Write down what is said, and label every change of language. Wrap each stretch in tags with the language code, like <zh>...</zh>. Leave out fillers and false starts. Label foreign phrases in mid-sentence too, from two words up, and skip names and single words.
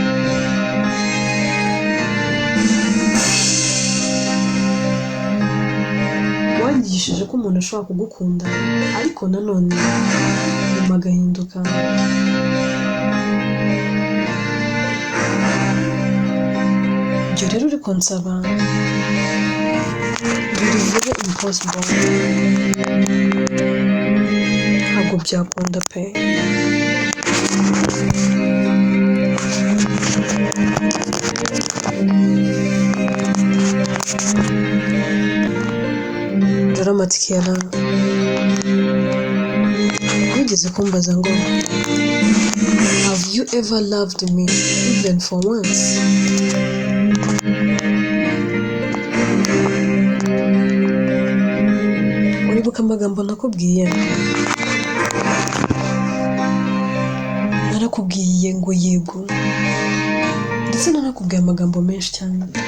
<rw>Wanyigishije ko umuntu ashobora kugukunda ariko nanone nyuma agahinduka. Ibyo rero uri kunsaba biri</rw> <en>very impossible,</en> <rw>ntabwo byakunda pe. Dramatic yana wigeze kumbaza ngo</rw> <en>have you ever loved me even for once?</en> <rw>Uribuka amagambo nakubwiye? Narakubwiye ngo yego, ndetse narakubwiye amagambo menshi cyane.</rw>